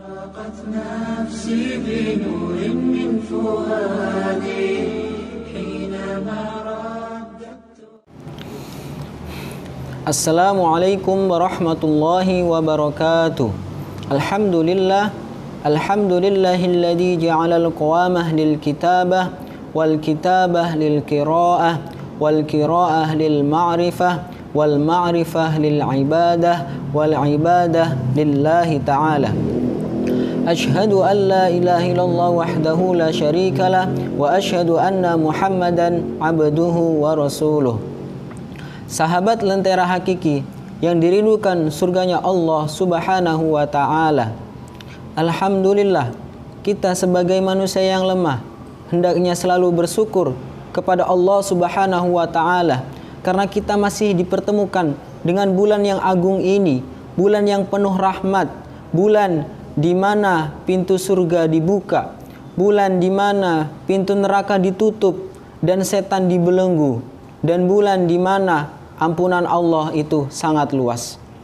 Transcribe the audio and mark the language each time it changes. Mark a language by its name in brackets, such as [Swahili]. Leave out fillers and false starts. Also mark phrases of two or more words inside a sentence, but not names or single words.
[Arabic] أشرقت نفسي بنور من فؤادي حينما رددت. السلام عليكم ورحمة الله وبركاته. الحمد لله الذي جعل القوامة للكتابة والكتابة للقراءة والقراءة للمعرفة والمعرفة للعبادة والعبادة لله تعالى. أشهد أن لا إله إلا الله وحده لا شريك له وأشهد أن محمدا عبده ورسوله. [Indonesian] Sahabat lentera hakiki yang dirindukan surganya Allah [Arabic] سبحانه وتعالى. [Indonesian] Alhamdulillah, kita sebagai manusia yang lemah hendaknya selalu bersyukur kepada Allah [Arabic] سبحانه وتعالى [Indonesian] karena kita masih dipertemukan dengan bulan yang agung ini, bulan yang penuh rahmat, bulan di mana pintu surga dibuka, bulan di mana pintu neraka ditutup dan setan dibelenggu, dan bulan di mana ampunan Allah itu sangat luas.